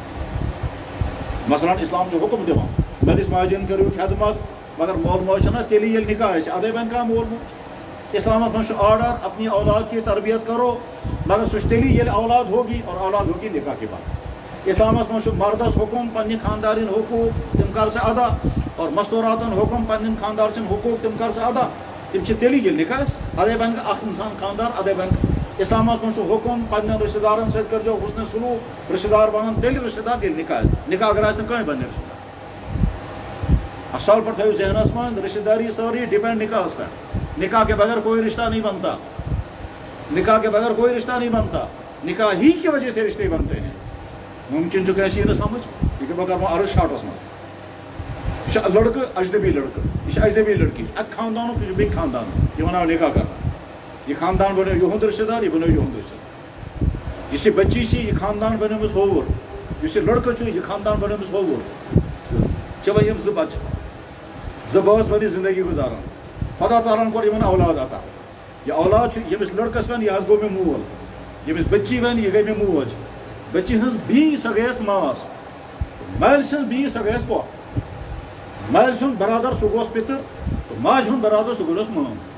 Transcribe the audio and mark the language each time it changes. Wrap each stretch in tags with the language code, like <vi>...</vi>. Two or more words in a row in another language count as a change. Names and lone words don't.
<ks>نکاح مثلاً اسلام چھُ حُکم دِوان میٲنِس ماجہِ ہٕنٛدۍ کٔرِو خدمت مگر مول موج چھُنہ تیٚلی ییٚلہِ نکاح آسہِ ادے بنہِ کانٛہہ مول موج اسلامس منٛز چھُ آرڈر</ks> <ur>اپنی اولاد کی تربیت کرو مگر سُہ چھُ تیٚلی ییٚلہِ اولاد ہوگی اور اولاد ہوگی نکاح کے بعد</ur> <ks>اسلامس منٛز چھُ مردس حُکم پننہِ خاندارٕنۍ حقوٗق تِم کر سا ادا اور مستوراتن حکم پنن خاندار سن حقوق تم کر سا ادا تم تیلی ییٚلہِ نکاح آسہِ ادے بن اکھ انسان خاندار ادے بن اسلامس منٛز چھُ حکم پننٮ۪ن رشتہٕ دارن سۭتۍ کٔرزیٚو حُسنِ سلوٗک رشتہٕ دار بنن تیٚلہِ رشتہٕ دار ییٚلہِ نکاح آسہِ نکاح اگر آسہِ نہٕ کٕہٕنۍ بنہِ رشتہٕ دار اصل پٲٹھۍ تھٲیِو ذہنس منٛز رشتہٕ داری سٲرٕے ڈِپینڈ نکاحس پٮ۪ٹھ</ks> <ur>نکاح کے بغیر کوئی رشتہ نہیں بنتا نکاح کے بغیر کوئی رشتہ نہیں بنتا نکاح ہی کی وجہ سے رشتے بنتے ہیں</ur> <ks>ممکن چھُ کٲنٛسہِ یی نہٕ سمجھ یہِ کہِ بہٕ کرٕ وۄنۍ عرض شاٹس منٛز</ks> <ur>یہ لڑکہ اجنبی لڑکہ یہ اجنبی لڑکی</ur> <ks>اک خاندانک یہ بیٚکہِ خاندانُک یہ آو نکاح کرنا یہ خاندان بنیو یہُنٛد رشتہٕ دار یہ بنیو یہُنٛد رشتہٕ دار یُس یہِ بچی چھِ یہ خاندان بنیومُت ہووُر یُس یہِ لڑکہٕ چھُ یہ خاندان بنیومُت ہووُر چھِ وۄنۍ یِم زٕ بچہٕ زٕ بٲژ پنٕنۍ زندگی گُزاران خۄدا تعالیٰ ہن کوٚر یِمن اولاد عطا یہ اولاد چھُ ییٚمِس لڑکس وَنہِ یہِ حظ گوٚو مےٚ مول ییٚمِس بچی وَنہِ یہِ گٔے مےٚ موج بچی ہٕنٛز بیٚنہِ سۄ گٔیس ماس مالہِ سٕنٛز بیٚنہِ سۄ گٔیس پۄپھ مالہِ سُنٛد برادر سُہ گوس پِتٕر تہٕ ماجہِ ہُنٛد برادر سُہ گوٚس مام</ks>